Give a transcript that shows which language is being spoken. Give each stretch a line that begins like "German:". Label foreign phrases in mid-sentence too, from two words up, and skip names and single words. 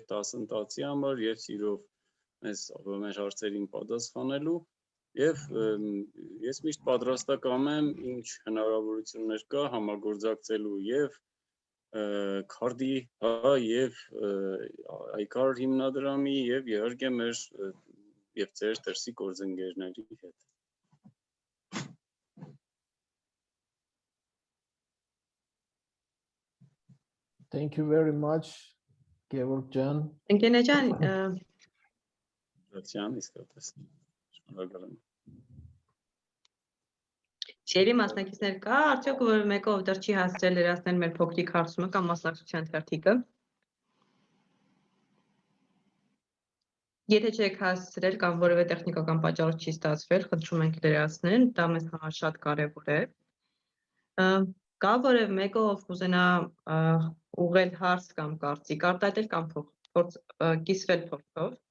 Armenian: դասընթացի համար եւ սիրով մեր հարցերին պատասխանելու եւ ես միշտ պատրաստական եմ ինչ հնարավորություններ կա համագործակցելու եւ քարդի եւ այկար հիմնադրամի եւ իհարկե մեր եւ ձեր դրսի գործընկերների հետ.
English: Thank you very much, Georg Jan.
Armenian: Ընկերներ ջան, Շնորհակալ եմ. Սիրելի մասնակիցներ, կա արդյոք որ մեկը ով դեռ չի հասցրել լրացնել մեր փոքրիկ հարցումը կամ մասնակցության թերթիկը։ Եթե չեք հասցրել կամ որևէ տեխնիկական պատճառով չի ստացվել, խնդրում ենք լրացնել, դա մեզ համար շատ կարևոր է։ Կա որևէ մեկը ով կուզենա ուղղել հարց կամ կարծիք արտահայտել կամ կիսվել փորձով։